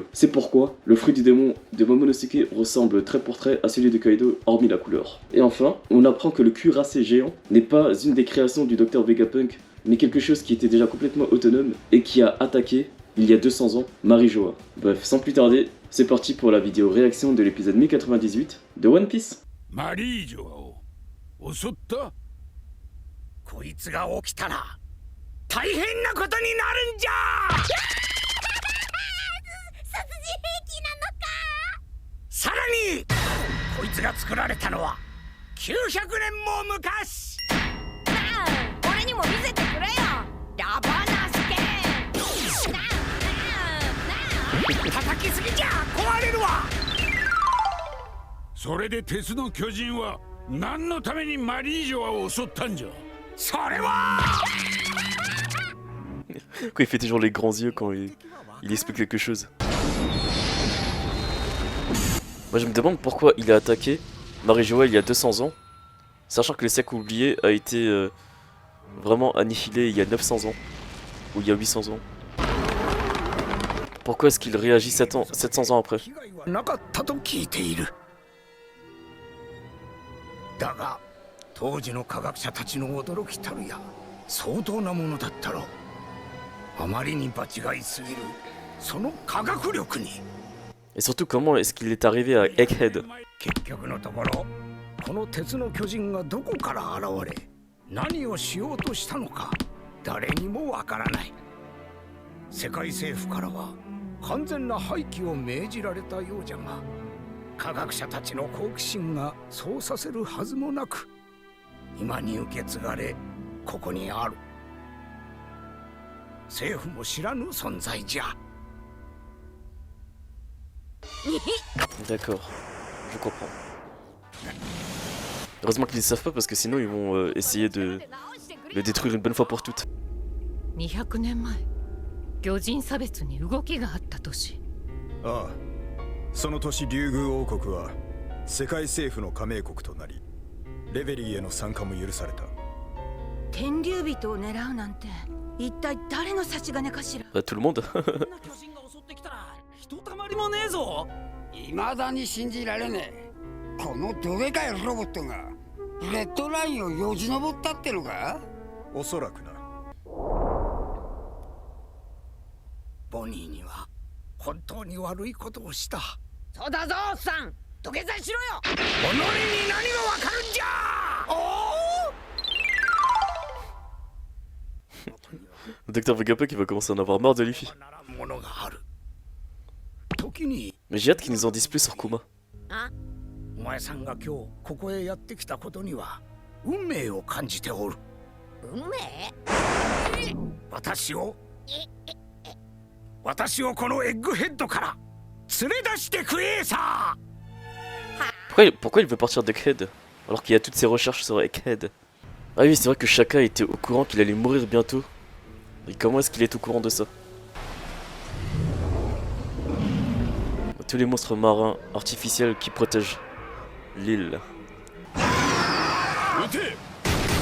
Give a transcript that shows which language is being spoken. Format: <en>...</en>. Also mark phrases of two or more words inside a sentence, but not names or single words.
<fr>C'est pourquoi le fruit du démon de Momonosuke ressemble trait pour trait à celui de Kaido, hormis la couleur. Et enfin, on apprend que le cuirassé géant n'est pas une des créations du Dr Vegapunk, mais quelque chose qui était déjà complètement autonome et qui a attaqué, il y a 200 ans, Marijoa. Bref, sans plus tarder, c'est parti pour la vidéo réaction de l'épisode 1098 de One Piece.</fr> <ja>マリージョアを襲った？こいつが起きたら大変なことになるんじゃ。殺人兵器なのか。さらにこいつが作られたのは900年も昔。なあ、俺にも見せてくれよ。ラバナスケ。なあ叩きすぎじゃ壊れるわ。それで鉄の巨人は何のためにマリージョアを襲ったんじゃ。それは</ja> <fr>Quoi, il fait toujours les grands yeux quand il explique quelque chose. Moi je me demande pourquoi il a attaqué Marijoa il y a 200 ans, sachant que le siècle oublié a été vraiment annihilé il y a 900 ans, ou il y a 800 ans. Pourquoi est-ce qu'il réagit 700 ans après?</fr> <ja>だが当時の科学者たちの驚きたるや相当なものだったろう。あまりに場違いすぎるその科学力に。</ja> <fr>Et surtout comment est-ce qu'il est arrivé à Egghead?</fr> <ja>結局のところこの鉄の巨人がどこから現れ何をしようとしたのか誰にもわからない。世界政府からは完全な廃棄を命じられたようじゃが、科学者たちの好奇心がそうさせるはずもなく今に受け継がれここにある。政府も知らぬ存在じゃ。</ja> <fr>D'accord, je comprends. Heureusement qu'ils ne savent pas parce que sinon ils vont essayer de le détruire une bonne fois pour toutes.</fr> <ja>200 年前、魚人差別に動きがあった年。ああ、その年竜宮王国は世界政府の加盟国となり、レベリーへの参加も許された。天竜人を狙うなんて一体誰の差し金かしら。</ja> <fr>Tout le monde.</fr> <ja>巨人が襲ってきたらひとたまりもねえぞ。未だに信じられねえ。このどでかいロボットがレッドラインをよじ登ったってのか。おそらくな。ボニーには本当に悪いことをした。そうだぞおっさん、土下座しろよ。己に何がわかるんじゃ。お</ja> <fr>Le Dr Vegapunk il va commencer à en avoir marre de Luffy.</fr> <ja>ものがある。時に</ja> <fr>Mais j'ai hâte qu'ils nous en disent plus sur Kuma.</fr> <ja>お前さんが今日ここへやってきたことには運命を感じておる。運命？私をこのエッグヘッドから連れ出してくれさ。</ja> <fr>Pourquoi il veut partir d'Egghead alors qu'il y a toutes ses recherches sur Egghead? Ah oui, c'est vrai que Shaka était au courant qu'il allait mourir bientôt. Et comment est-ce qu'il est au courant de ça? Tous les monstres marins artificiels qui protègent l'île.</fr>